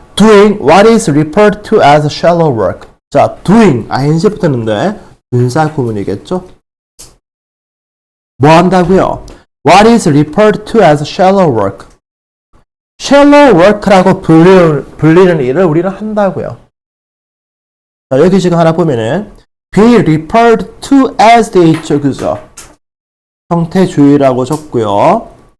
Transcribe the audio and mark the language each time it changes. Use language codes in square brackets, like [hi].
[en] Doing what is referred to as shallow work. [ko] 자, doing, ing 붙었는데 분사 구문이겠죠? 뭐 한다고요? [en] What is referred to as shallow work. [ko] shallow work라고 불리는 일을 우리는 한다고요. 자, 여기 지금 하나 보면은 be referred to as 돼 있죠. 그죠? 형태주의라고 적고요.